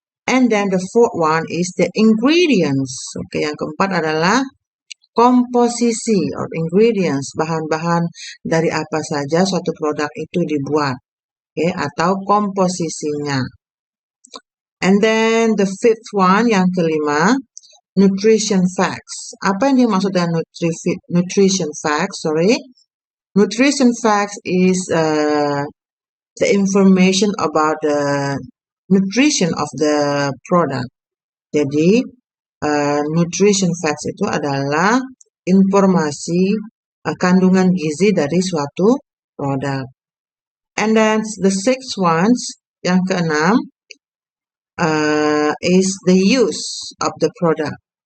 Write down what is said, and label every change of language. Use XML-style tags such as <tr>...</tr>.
<en>And then the fourth one is the ingredients.</en> <id>Yang keempat adalah komposisi or ingredients, bahan-bahan dari apa saja suatu produk itu dibuat. Atau komposisinya.</id> <en>And then the fifth one,</en> <id>yang kelima, nutrition facts. Apa yang dimaksud dengan nutrition facts?</id> <en>Nutrition facts is the information about the nutrition of the product.</en> <id>Jadi, nutrition facts itu adalah informasi kandungan gizi dari suatu produk.</id> <en>And then the sixth ones,</en> <id>yang keenam,</id> <en>is the use of the product.</en>